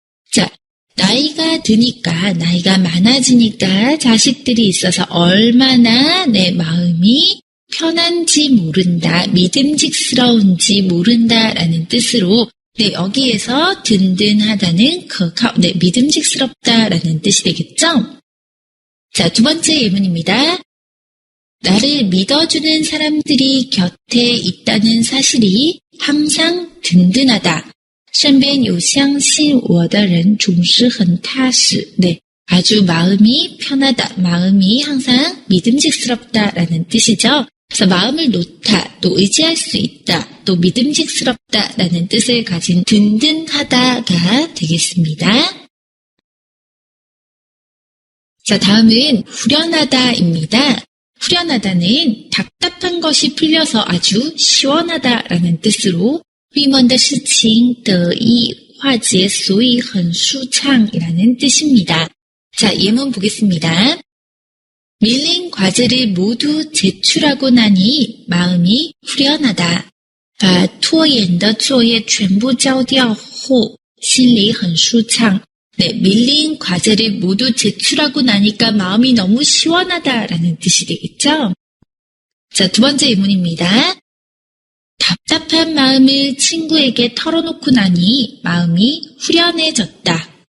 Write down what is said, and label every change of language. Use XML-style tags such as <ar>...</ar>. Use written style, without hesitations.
<ko>자, 나이가 드니까, 나이가 많아지니까 자식들이 있어서 얼마나 내 마음이 편한지 모른다, 믿음직스러운지 모른다라는 뜻으로 여기에서 든든하다는 믿음직스럽다라는 뜻이 되겠죠? 자, 두 번째 예문입니다. 나를 믿어주는 사람들이 곁에 있다는 사실이 항상 든든하다.</ko> <zh>身边有相信我的人总是很踏实.</zh> <ko>아주 마음이 편하다, 마음이 항상 믿음직스럽다라는 뜻이죠. 그래서 마음을 놓다, 또 의지할 수 있다, 또 믿음직스럽다라는 뜻을 가진 든든하다가 되겠습니다. 자, 다음은 후련하다입니다. 후련하다는 답답한 것이 풀려서 아주 시원하다라는 뜻으로</ko> <zh>郁闷的事情得以化解，所以很舒畅</zh> <ko>이라는 뜻입니다. 자, 예문 보겠습니다. 밀린 과제를 모두 제출하고 나니 마음이 후련하다.</ko> <zh>把拖延的作业全部交掉后心里很舒畅.</zh> <ko>밀린 과제를 모두 제출하고 나니까 마음이 너무 시원하다라는 뜻이 되겠죠? 자, 두 번째 예문입니다. 답답한 마음을 친구에게 털어놓고 나니 마음이 후련해졌다.</ko>